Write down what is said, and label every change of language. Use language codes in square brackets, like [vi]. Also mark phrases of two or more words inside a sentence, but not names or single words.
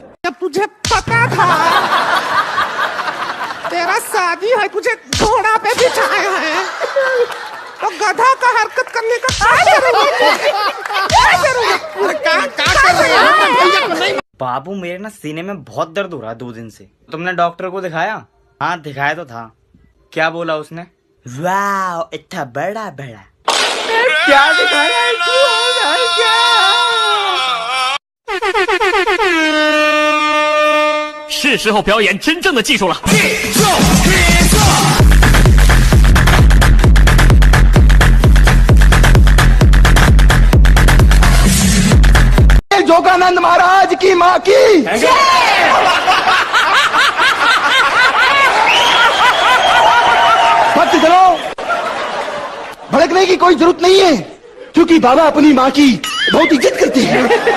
[hi] तुझे पता था तेरा शादी है, तुझे घोड़ा पे बिठाया है तो गधा का हरकत करने का क्या करूँगा? बाबू मेरे ना सीने में बहुत दर्द हो रहा है 2 दिन से। तुमने डॉक्टर को दिखाया? हाँ दिखाया तो था। क्या बोला उसने? वाह इतना बड़ा बड़ा। क्या दिखाया? क्या [zh] 是时候表演真正的技术了。 [hi] जोगानंद महाराज की माँ की भक्तजनों, भड़कने की कोई जरूरत नहीं है क्योंकि बाबा अपनी माँ की बहुत इज्जत करते हैं।